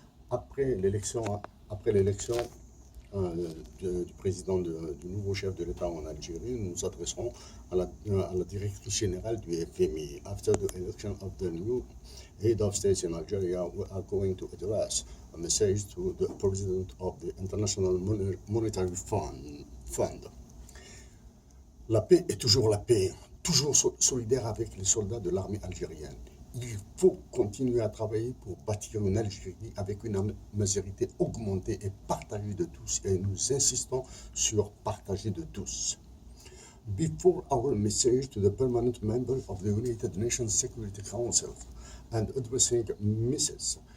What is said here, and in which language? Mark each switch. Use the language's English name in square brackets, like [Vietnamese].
[French] Après l'élection, après l'élection du président du nouveau chef de l'État en Algérie, nous nous adresserons à la directrice générale du FMI. [English] After the election of the new head of state in Algeria, we are going to address a message to the president of the International Monetary Fund. [French] La paix est toujours la paix, toujours solidaire avec les soldats de l'armée algérienne. Il faut continuer à travailler pour bâtir une Algérie avec une amazigh augmentée et partagée de tous, et nous insistons sur partager de tous. [English] Before our message to the permanent member of the United Nations Security Council and addressing Mrs.